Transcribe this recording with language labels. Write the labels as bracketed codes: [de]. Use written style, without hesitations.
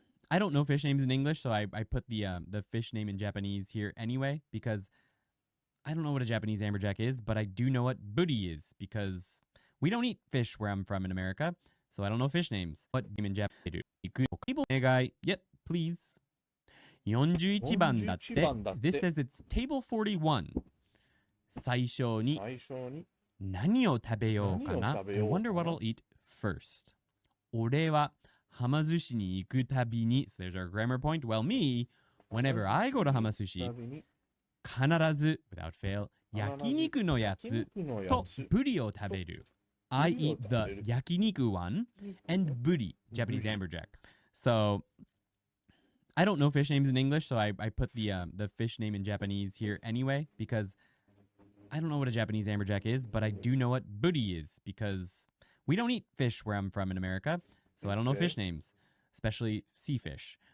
[en] I don't know fish names in English, so I put the fish name in Japanese here anyway, because I don't know what a Japanese amberjack is, but I do know what buri is, because we don't eat fish where I'm from in America, so I don't know fish names. What name in Japanese? Yep, please. [ja] 41番だって。 [en] This says it's table 41. [ja] 最初に何を食べようかな [en] I wonder what I'll eat first. [ja] 俺ははま寿司に行くたびに [en] So there's our grammar point. Well, me, whenever I go to はま寿司、 [ja] 必ず [en] without fail [ja] 焼肉のやつとブリを食べる。 [en] I eat the yakiniku one and buri, Japanese amberjack. So I don't know fish names in English, so I put the fish name in Japanese here anyway, because I don't know what a Japanese amberjack is, but I do know what buri is, because we don't eat fish where I'm from in America, so I don't know fish names, especially sea fish.